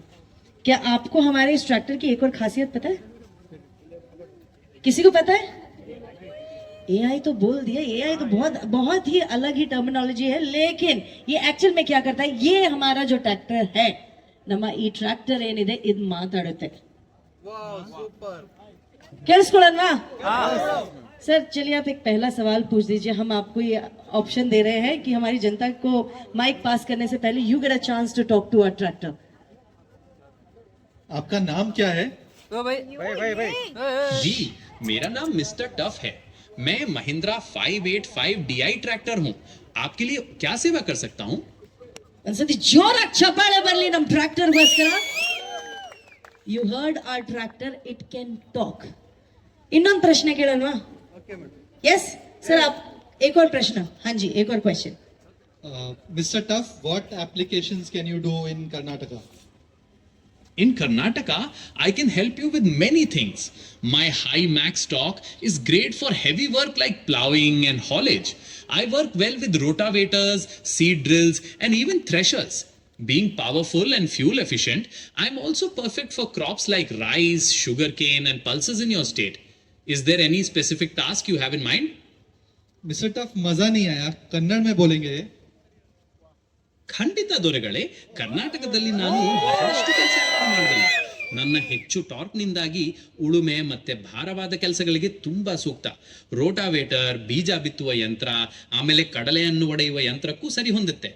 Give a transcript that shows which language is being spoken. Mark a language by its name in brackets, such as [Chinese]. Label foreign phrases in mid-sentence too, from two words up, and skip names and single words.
[Hindi] क्या आपको हमारे इस ट्रैक्टर की एक और खासियत पता है? किसी को पता है? AI तो बोल दिया. AI तो बहुत ही अलग ही टर्मिनोलॉजी है, लेकिन ये एक्चुअल में क्या करता है? ये हमारा जो ट्रैक्टर है, [Kannada] ನಮ್ಮ ಈ ಟ್ರ್ಯಾಕ್ಟರ್ ಏನಿದೆ ಇದು ಮಾತಾಡುತ್ತೆ. ಕೇಳಿಸ್ಕೊಳ್ಳೋಣವಾ? [Hindi] सर चलिए आप एक पहला सवाल पूछ दीजिए. हम आपको ये ऑप्शन दे रहे हैं कि हमारी जनता को माइक पास करने से पहले [English] you get a chance to talk to a tractor. [Hindi] आपका नाम क्या है? जी, मेरा नाम मिस्टर टफ है. मैं महिंद्रा 585 DI ट्रैक्टर हूँ. आपके लिए क्या सेवा कर सकता हूँ? [Kannada] ಒಂದ್ಸತಿ ಜೋರಾಗಿ ಚಪ್ಪಾಳೆ ಬರಲಿ ನಮ್ಮ ಟ್ರ್ಯಾಕ್ಟರ್ಗೋಸ್ಕರ. [English] you heard our tractor, it can talk. [Kannada] ಇನ್ನೊಂದು ಪ್ರಶ್ನೆ ಕೇಳೋಣವಾ? [English] yes sir, [Hindi] आप एक और प्रश्न. हाँ जी, एक और क्वेश्चन. [English] Mr. Tuff, what applications can you do in Karnataka? In Karnataka, I can help you with many things. My high max torque is great for heavy work like plowing and haulage. I work well with rotavators, seed drills, and even threshers. Being powerful and fuel efficient, I'm also perfect for crops like rice, sugarcane, and pulses in your state. Is there any specific task you have in mind? Mr. [Hindi] Tuff, मजा नहीं आया, [Kannada] कन्नड़ में बोलेंगे. ಖಂಡಿತ ದೊರೆಗಳೇ, ಕರ್ನಾಟಕದಲ್ಲಿ ನಾನು ಬಹಳಷ್ಟು ಕೆಲಸಗಳನ್ನು ಮಾಡಬಲ್ಲೆ. ನನ್ನ ಹೆಚ್ಚು ಟಾರ್ಕ್ನಿಂದಾಗಿ ಉಳುಮೆ ಮತ್ತೆ ಭಾರವಾದ ಕೆಲಸಗಳಿಗೆ ತುಂಬಾ ಸೂಕ್ತ. ರೋಟಾವೇಟರ್, ಬೀಜ ಬಿತ್ತುವ ಯಂತ್ರ, ಆಮೇಲೆ ಕಡಲೆಯನ್ನು ಒಡೆಯುವ ಯಂತ್ರಕ್ಕೂ ಸರಿ ಹೊಂದುತ್ತೆ.